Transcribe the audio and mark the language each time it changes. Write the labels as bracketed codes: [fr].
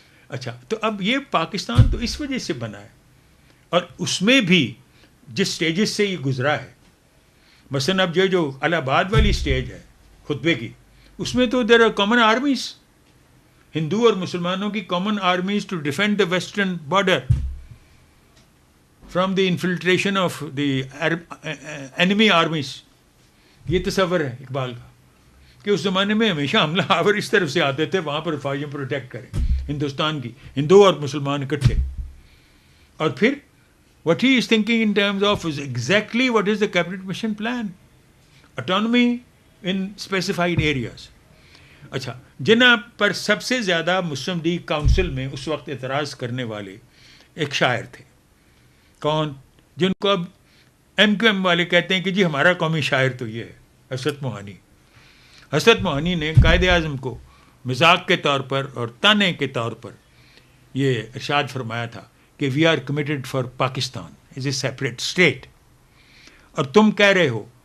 [ur] اچھا, تو اب یہ پاکستان تو اس وجہ سے بنا ہے, اور اس میں بھی جس سٹیجز سے یہ گزرا ہے, مثلا اب جو الہ آباد والی سٹیج ہے خطبے کی, اس میں تو [en] there are common armies, [ur] ہندو اور مسلمانوں کی [en] Common armies to defend the western border from the infiltration of the enemy armies. [ur] یہ تصور ہے اقبال کا کہ اس زمانے میں ہمیشہ حملہ آور اس طرف سے آتے تھے, وہاں پر فوجیں پروٹیکٹ کریں ہندوستان کی, ہندو اور مسلمان اکٹھے. اور پھر [en] what he is thinking in terms of is exactly what is the cabinet mission plan, autonomy in specified areas. [ur] اچھا, جنہ پر سب سے زیادہ مسلم لیگ کاؤنسل میں اس وقت اعتراض کرنے والے ایک شاعر تھے. کون؟ جن کو اب ایم کیو ایم والے کہتے ہیں کہ جی ہمارا قومی شاعر تو یہ ہے, حسرت موہانی. حسرت موہانی نے قائد اعظم کو مذاق کے طور پر اور تانے کے طور پر یہ ارشاد فرمایا تھا کہ [en] we are committed for Pakistan as a separate state, [ur] اور تم کہہ رہے ہو